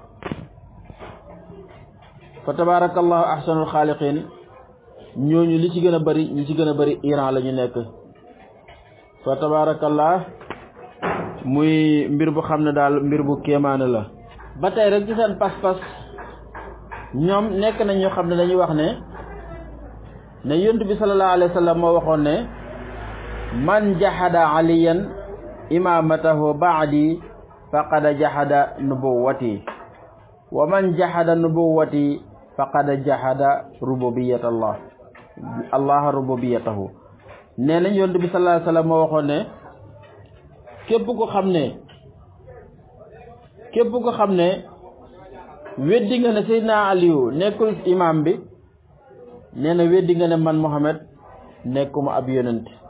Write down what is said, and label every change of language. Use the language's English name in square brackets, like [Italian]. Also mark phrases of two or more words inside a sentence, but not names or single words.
[Arabic] فتبارك الله أحسن الخالقين [Wolof] ñooñu li ci gën a bari Iran la ñu nekk [Arabic] فتبارك الله [Wolof] muy mbir bu xam ne daal mbir bu kéemaane la. ba tey rek ci seen pas-pas ñoom nekk nañ ñoo xam ne dañuy wax ne Yonent bi [Arabic] صلى الله عليه وسلم [Wolof] moo waxoon ne [Arabic] من جحد عليا إمامته بعدي فقد جحد نبوتي ومن جحد نبوتي فقد جحد ربوبية الله ربوبيته [Wolof] nee nañ Yonent bi [Arabic] صلى الله عليه وسلم [Wolof] moo waxoon ne képp ko xam ne weddi nga ne Seydina Aliyu nekkul imam bi nee na weddi nga ne man Muhammad nekkuma ab yonent